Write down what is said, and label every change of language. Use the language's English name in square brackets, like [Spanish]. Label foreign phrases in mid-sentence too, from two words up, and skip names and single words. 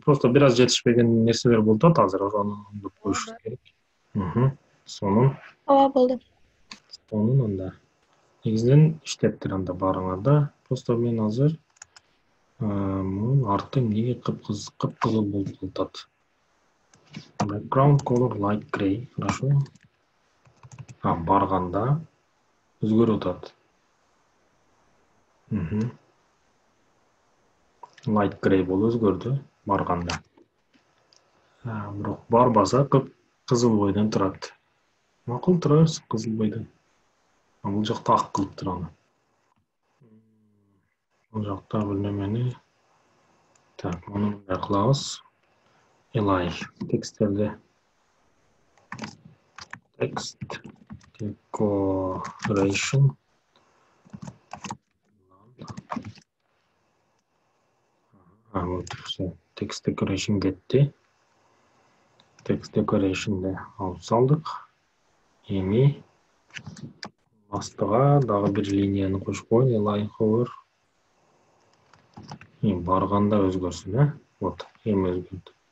[Kyrgyz] Просто бир аз жетишпеген нерселер болду да азыр ошону оңдоп коюш керек. Сонун. Ооба болду. Сонун анда. Негизинен иштептир анда барыңарда. Просто мен азыр мунун арты эмнеге кып-кызыл болуп калат. [English] Background color light gray. [Kyrgyz] Хорошо. Барганда өзгөрүп атат. [English] Light gray [Kyrgyz] болуп өзгөрдү барганда. Бирок барбаса кызыл бойдон турат. Макул турабыз кызыл бойдон. Бул жакта ак кылыптыр аны. Бул жакта бир немени так, муну мындай кылабыз. Elay тексттерди [English] text decoration [Russian] вот все [English] text decoration [Kyrgyz] кетти. [English] Text decoration'de [Kyrgyz] алып салдык. Эми астыга дагы бир линияны кошуп коеюн. [English] Elay hover. [Kyrgyz] Эми барганда өзгөрсүн, Вот, эми өзгөрдү.